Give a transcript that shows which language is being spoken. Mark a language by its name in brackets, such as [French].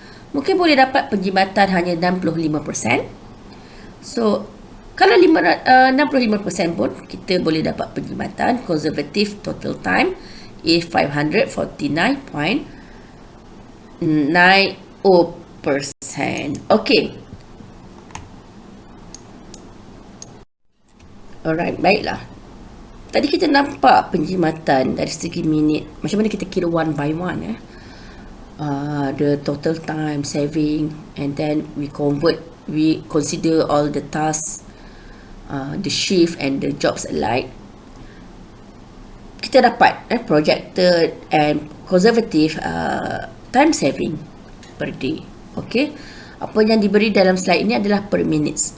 [Malay] Mungkin boleh dapat penjimatan hanya 65%. So kalau 65% pun kita boleh dapat penjimatan conservative total time is 549.90%. Okay. [English] Alright, baiklah. [Malay] Tadi kita nampak penjimatan dari segi minit. Macam mana kita kira one by one. [English] The total time saving, and then we consider all the tasks, the shift and the jobs alike. [Malay] Kita dapat projected and conservative time saving per day. Okay, apa yang diberi dalam slide ini adalah per minutes.